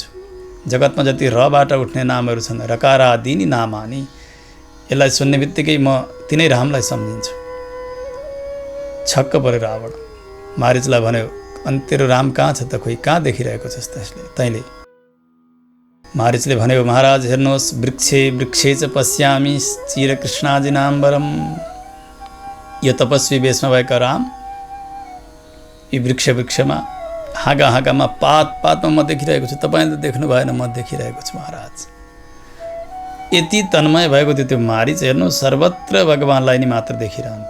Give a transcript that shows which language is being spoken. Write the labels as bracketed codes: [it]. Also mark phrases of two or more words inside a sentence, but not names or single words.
[ne] जगतमा जति रबाट उठ्ने नामहरू छन्, [sa] रकारादि नि नामानि, [ne] यसलाई सुन्ने बित्तिकै म तिनै रामलाई सम्झिन्छु। छक्क पऱ्यो रावण। मारिचलाई भन्यो अनि तेरो राम कहाँ छ त? खोइ कहाँ देखिरहेको छस् तैँले? मारिचले भन्यो महाराज हेर्नुहोस्, [sa] वृक्षे वृक्षे च पश्यामि चिरकृष्णाजी नाम्बरम। [ne] यो तपस्वी वेशमा भएका राम यी वृक्षमा हाँगामा पातमा म देखिरहेको छु। तपाईँले त देख्नु भएन, म देखिरहेको छु महाराज। यति तन्मय भएको थियो त्यो मारिच, हेर्नु सर्वत्र भगवान्लाई नै मात्र देखिरहन्थ्यो।